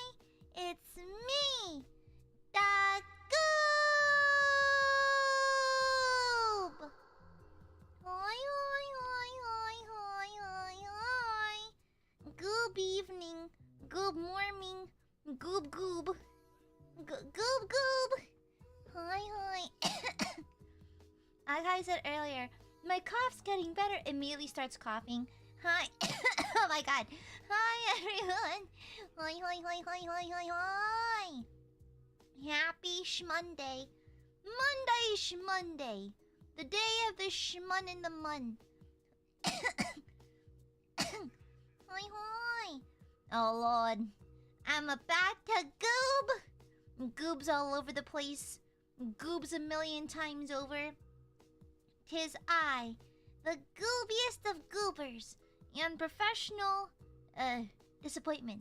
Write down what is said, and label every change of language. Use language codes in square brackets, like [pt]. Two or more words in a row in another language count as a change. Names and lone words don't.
[en] It's me, the Goob. Hoi, hoi, hoi, hoi, hoi, hoi, hoi. Goob evening, goob morning, goob goob. Goob goob. Hi, hi. Like I said earlier, my cough's getting better. Immediately starts coughing. Hi. Oh my god. Hi, everyone. Hi, hi, hi, hi, hi, hi, hi. Happy Shmonday. Monday Shmonday. The day of the Shmun in the mun. Hi, hi. Oh lord. I'm about to goob. Goobs all over the place. Goobs a million times over. 'Tis I, the goobiest of goobers, and professional disappointment.